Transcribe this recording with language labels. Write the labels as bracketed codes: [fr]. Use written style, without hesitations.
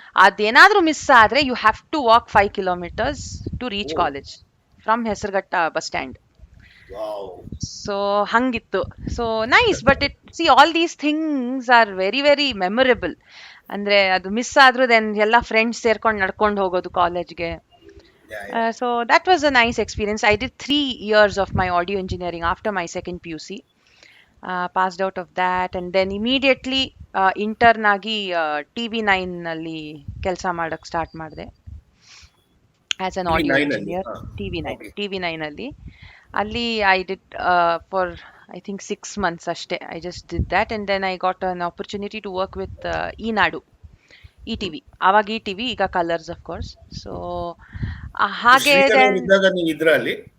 [kn] ಅದೇನಾದ್ರೂ miss ಆದ್ರೆ [en] You have to walk 5 kilometres to reach Oh, college from Hesaraghatta bus stand. wow. [kn] So ಹಂಗಿತ್ತು. [en] So nice, but see all these things are very very memorable. [kn] ಅಂದ್ರೆ ಅದು miss ಆದ್ರೂ then ಎಲ್ಲ friends ಸೇರ್ಕೊಂಡು ನಡ್ಕೊಂಡು ಹೋಗೋದು ಕಾಲೇಜ್ಗೆ. [en] Yeah, yeah. So that was a nice experience. I did 3 years of my audio engineering after my second PUC. Passed out of that, and then immediately intern [kn] ಆಗಿ TV9 ಅಲ್ಲಿ ಕೆಲಸ ಮಾಡಕ್ ಸ್ಟಾರ್ಟ್ ಮಾಡಿದೆ [en] as an TV audio [kn] nine ಅಲ್ಲಿ [en] Engineer. ಹಾ. T V nine Okay. [kn] T V nine ಅಲ್ಲಿ. [en] ಅಲ್ಲಿ I did for I think 6 months ಅಷ್ಟೇ. I just did that, and then I got an opportunity to work with Eenadu, ETV. [kn] ಆವಾಗ ETV, ಈಗ colours of course. So ಹಾಗೆ ಶ್ರೀಧರ್ ಅವ್ರು [en] then, [kn] ಇದ್ದಾಗ ನೀವು ಇದ್ರ ಅಲ್ಲಿ?